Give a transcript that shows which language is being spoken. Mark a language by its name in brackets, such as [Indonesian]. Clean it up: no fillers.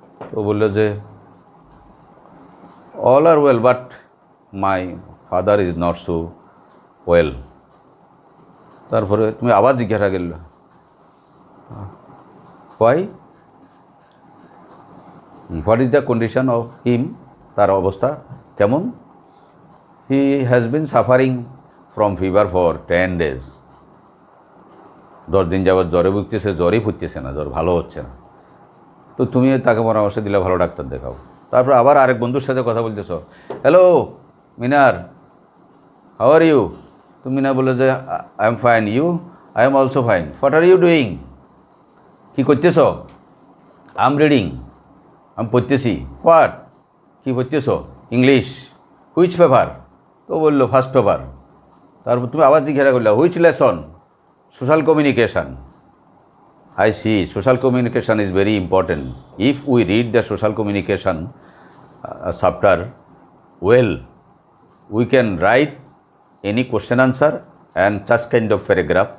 [Bangla] তো বললো যে [English] all are well but my father is not so well. [Bangla] তারপরে তুমি আবার জিজ্ঞাসা করলে [English] why, what is the condition of him, [Bangla] তার অবস্থা কেমন? [English] he has been suffering from fever for 10 days. [Bangla] 10 দিন যাবৎ জ্বরে ভুগতেছে, জ্বরই ফুটতেছে না, জ্বর ভালো হচ্ছে না। তো তুমি তাকে পরামর্শ দিলে ভালো ডাক্তার দেখাও। তারপর আবার আরেক বন্ধুর সাথে কথা বলতেছ, hello Minar, [English] How are you? [Bangla] তো মিনার বলে যে [English] I am fine, you? I am also fine. What are you doing? [Bangla] কী করতেছ? [English] I am reading, [Bangla] আমি পড়তেছি। [English] What? [Bangla] Key পড়তেছ? [English] English. Which paper? [Bangla] তো বললো [English] First paper. [Bangla] তারপর তুমি আবার জিজ্ঞাসা করলে [English] Which lesson? Social communication. I see, social communication is very important. If we read the social communication chapter well, we can write any question answer and such kind of paragraph.